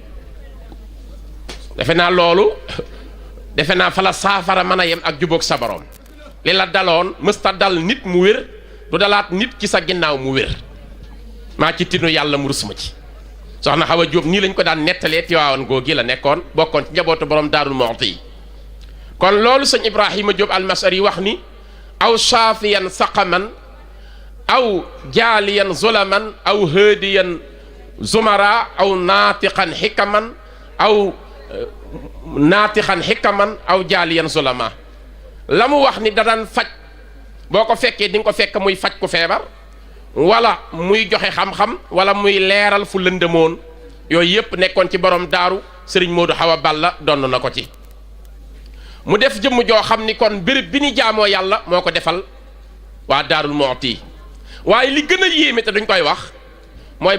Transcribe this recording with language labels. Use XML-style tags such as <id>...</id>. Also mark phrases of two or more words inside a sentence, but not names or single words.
<wo>defe naa loolu defe naa fa la saafara mën a yem ak jubóog sa borom li la daloon mësta dal nit mu wér du dalaat nit ci sa ginnaaw mu wér maa ci tinu yàlla mu rus ma ci. soxna Awa Diop nii lañ ko daan nettalee Tiwaawan googi la nekkoon bokkoon ci njabootu borom Daarul Muxti yi kon loolu sëñ Ibrahima Diop almasari wax ni</wo> <ar>أو شافيًا سقمًا أو جاليًا ظلامًا أو هاديًا ضمارًا أو ناطقًا حكمًا أو ناطقًا حكمًا أو جاليًا ظلاما</ar> <wo>la mu wax ni da daan faj boo ko fekkee di nga ko fekk muy faj ku feebar wala muy joxe xam-xam wala muy leeral fu lëndëmoon yooyu yëpp nekkoon ci borom daaru sëriñ Modou Awa Balla donn na ko ci mu def jëmm joo xam ni kon béréb bi ni jaamoo yàlla moo ko defal waa Daarul Muxti waaye li gën a yéeme te duñ koy wax mooy</wo>